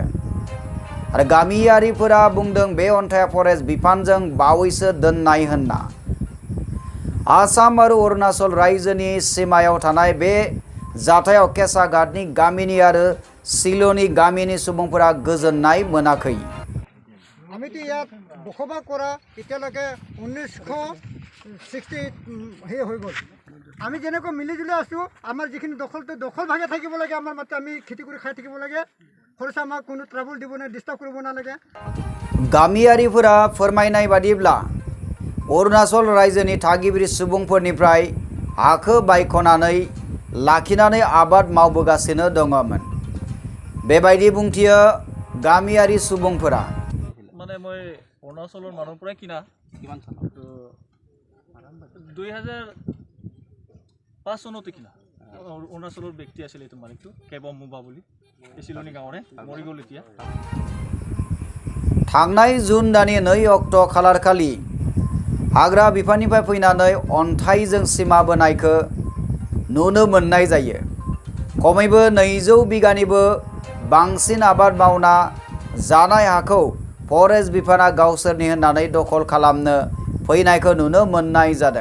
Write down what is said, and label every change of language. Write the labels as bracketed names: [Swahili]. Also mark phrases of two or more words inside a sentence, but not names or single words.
[Bodo] आरो गामियारिफोरा बुंदों बे अन्थाइया फरेस्ट बिफानजों बावैसो दोननाय होनना। आसाम आरो अरुणाचल रायजोनि सीमायाव थानाय बे जाथायाव केसाखातनि गामिनि आरो सिल'नि गामिनि सुबुंफोरा गोजोननाय मोनाखै। [Assamese] आमिতো ইয়াত বসবাস কৰা এতিয়ালৈকে 1960 হৈ গ'ল। আমি যেনেকৈ মিলিজুলি আছোঁ, আমাৰ যিখিনি দখল ভাগে থাকিব লাগে, আমাৰ মাত্ৰ আমি খেতি কৰি খাই থাকিব লাগে। খৰচা আমাক কোনো ট্ৰাবল দিব না, ডিষ্টাৰ্ব কৰিব নালাগে। [Bodo] गामियारिफोरा फोरमायनाय बादिब्ला अरुणाचल रायजोनि थागिबि सुबुंफोरनिफ्राय हाखौ बायख'नानै लाखिनानै आबाद मावबोगासिनो दङमोन। बेबायदि बुंथियो गामियारि सुबुंफोरा। [Assamese] মানে মই অৰুণাচলৰ মানুহৰ পৰাই কিনা কিমান চন 2005 চনতে কিনা অৰুণাচলৰ ব্যক্তি আছিল এইটো মালিকটো কেবম মুবা বুলি চিলনি গাঁৱৰে মৰি গ'ল এতিয়া। [Bodo] थांनाय जुन दाननि 2 अक्ट' खालारखालि हाग्रा बिफाननिफ्राय फैनानै अन्थाइजों सीमा बोनायखौ नुनो मोननाय जायो। खमैबो 200 बिगानिबो बांसिन आबाद मावना जानाय हाखौ फरेस्ट बिफाना गावसोरनि होननानै दखल खालामनो फैनायखौ नुनो मोननाय जादों।